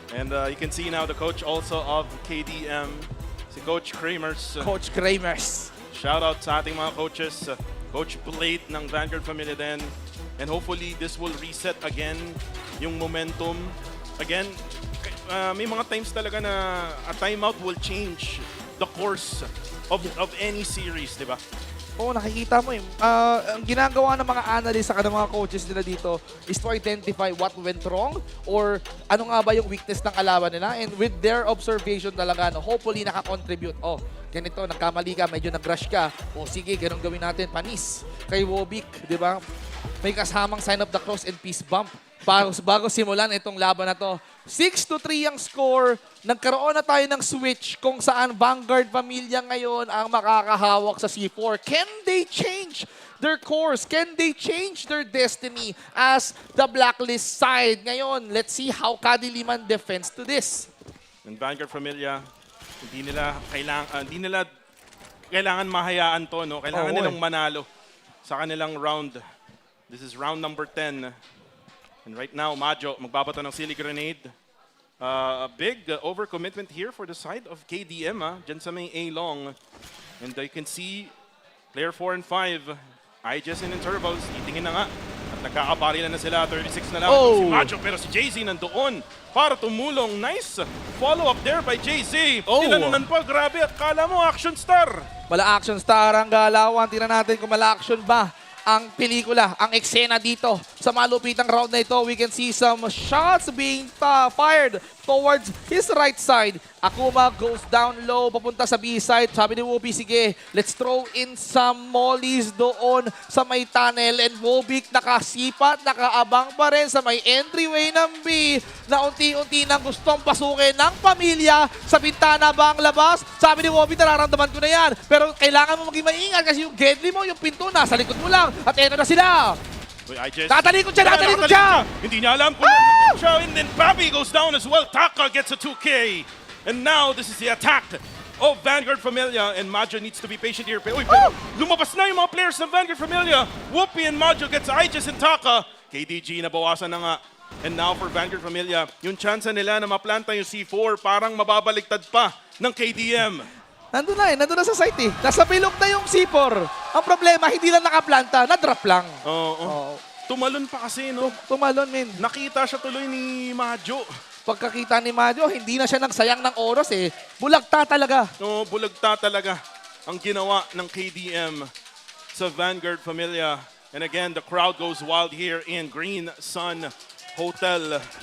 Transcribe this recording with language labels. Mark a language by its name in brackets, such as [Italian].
[English] And you can see now the coach also of KDM, [Filipino] si Coach Kramers. [English] Coach Kramers. [Filipino] Shout out sa ating mga coaches. [English] Coach Blade [Filipino] ng Vanguard Familia din. [English] And hopefully this will reset again yung momentum. Again, [Filipino] may mga times talaga na [English] a timeout will change the course of any series, [Filipino] di ba? Oo, nakikita mo eh. Ang ginagawa ng mga analysts sa mga coaches nila dito [English] is to identify what went wrong or [Filipino] ano nga ba yung weakness ng kalaban nila. [English] And with their observation talaga, hopefully [Filipino] nakakontribute. Oh, ganito, nagkamali ka, medyo nag-rush ka. O sige, ganun gawin natin. Panis kay Wowick, di ba? May kasamang [English] sign of the cross and peace bump [Filipino] bago simulan itong laban na to. 6-3 ang score. Nagkaroon na tayo ng switch kung saan Vanguard Familia ngayon ang makakahawak sa C4. [English] Can they change their course? Can they change their destiny as the blacklist side? [Filipino] Ngayon, [English] let's see how kadiliman defends to this. [Filipino] And Vanguard Familia, hindi nila kailangan mahayaan to, no? Kailangan nilang manalo sa kanilang round. [English] This is round number 10. And right now, Majo [Filipino] magbabato ng [English] silly grenade. A big overcommitment here for the side of KDM, [Filipino] dyan sa may [English] A-long. And you can see player 4 and 5, IJs in intervals, [Filipino] titingin na nga. At nagkakabarilan na sila, 36 na lang. Oh. Si Majo, pero si JZ nandoon para tumulong. [English] Nice follow-up there by JZ. Oh. [Filipino] Nilanunan pa, grabe. Akala mo, action star. Mala action star ang galawan. Tira natin kung mala action ba ang pelikula, ang eksena dito. Sa malupitang round na ito, [English] we can see some shots being fired towards his right side. Akuma goes down low, [Filipino] papunta sa [English] B-side. [Filipino] Sabi ni Whoopi, sige, [English] let's throw in some mollies [Filipino] doon sa may [English] tunnel. [Filipino] And Wowick nakasipat, nakaabang pa rin sa may entryway ng B na unti-unti nang gustong pasukin ng pamilya. Sa bintana ba ang labas? Sabi ni Whoopi, nararamdaman ko na yan. Pero kailangan mo maging maingat kasi yung Gedli mo, yung pinto nasa likod mo lang. At eto na sila. [English] Wait, IJs. [Filipino] Tatalikod siya! Hindi niya alam kung ano siya. [English] And then Bobby goes down as well. Taka gets a 2K. And now this is the attack of Vanguard Familia. And Majo needs to be patient here. [Filipino] Uy, pero lumabas na yung mga players ng Vanguard Familia. [English] Whoopi and Majo gets IJs and Taka. [Filipino] KDG nabawasan na nga. [English] And now for Vanguard Familia, [Filipino] yung chance nila na maplanta yung C4 parang mababaliktad pa ng KDM. Nandun na sa site eh. Nasa bilog na yung C4. Ang problema, hindi lang nakaplanta, na-drop lang. Oo. Tumalon pa kasi, no? Tumalon, min. Nakita siya tuloy ni Majo. Pagkakita ni Majo, hindi na siya nagsayang ng oras eh. Bulagta talaga. No, bulagta talaga ang ginawa ng KDM sa Vanguard Familia. [English] And again, the crowd goes wild here in Green Sun Hotel.